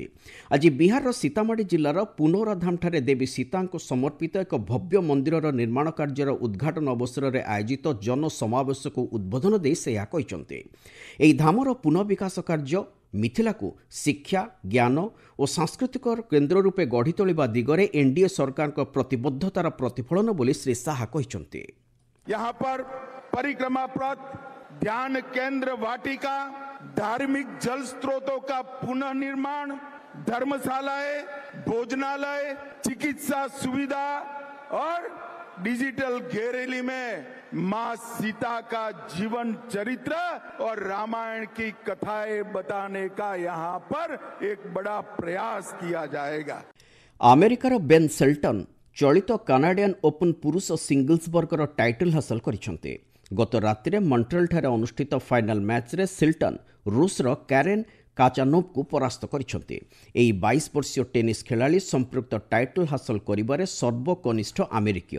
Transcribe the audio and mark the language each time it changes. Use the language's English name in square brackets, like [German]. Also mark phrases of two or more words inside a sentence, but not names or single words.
[Odia] ଆଜି ବିହାରର ସୀତାମାଢ଼ି ଜିଲ୍ଲାର ପୁନୌରାଧାମଠାରେ ଦେବୀ ସୀତାଙ୍କୁ ସମର୍ପିତ ଏକ ଭବ୍ୟ ମନ୍ଦିରର ନିର୍ମାଣ କାର୍ଯ୍ୟର ଉଦ୍ଘାଟନ ଅବସରରେ ଆୟୋଜିତ ଜନସମାବେଶକୁ ଉଦ୍ବୋଧନ ଦେଇ ସେ ଏହା କହିଛନ୍ତି। ଏହି ଧାମର ପୁନଃ ବିକାଶ କାର୍ଯ୍ୟ ମିଥିଳାକୁ ଶିକ୍ଷା, ଜ୍ଞାନ ଓ ସାଂସ୍କୃତିକ କେନ୍ଦ୍ର ରୂପେ ଗଢ଼ି ତୋଳିବା ଦିଗରେ ଏନ୍ଡିଏ ସରକାରଙ୍କ ପ୍ରତିବଦ୍ଧତାର ପ୍ରତିଫଳନ ବୋଲି ଶ୍ରୀ ଶାହା କହିଛନ୍ତି। [Hindi] यहाँ पर परिक्रमा पथ, ध्यान केंद्र, वाटिका, धार्मिक जल स्रोतों का पुनः निर्माण, धर्मशालाएं, भोजनालय, चिकित्सा सुविधा और डिजिटल गैलरी में मां सीता का जीवन चरित्र और रामायण की कथाएं बताने का यहाँ पर एक बड़ा प्रयास किया जाएगा। [Odia] ଆମେରିକାର ବେନ୍ ସେଲ୍ଟନ୍ ଚଳିତ କାନାଡିଆନ୍ ଓପନ୍ ପୁରୁଷ ସିଙ୍ଗଲ୍ସ ବର୍ଗର ଟାଇଟଲ୍ ହାସଲ କରିଛନ୍ତି। ଗତ ରାତିରେ ମଣ୍ଟ୍ରିଅଲଠାରେ ଅନୁଷ୍ଠିତ [English] final matchରେ [Odia] ସିଲ୍ଟନ୍ ରୁଷର କାରେନ୍ କାଚାନୋଭ୍ଙ୍କୁ ପରାସ୍ତ କରିଛନ୍ତି। ଏହି 22 ବର୍ଷୀୟ ଟେନିସ୍ ଖେଳାଳି ସମ୍ପୃକ୍ତ ଟାଇଟଲ୍ ହାସଲ କରିବାରେ ସର୍ବକନିଷ୍ଠ ଆମେରିକୀୟ।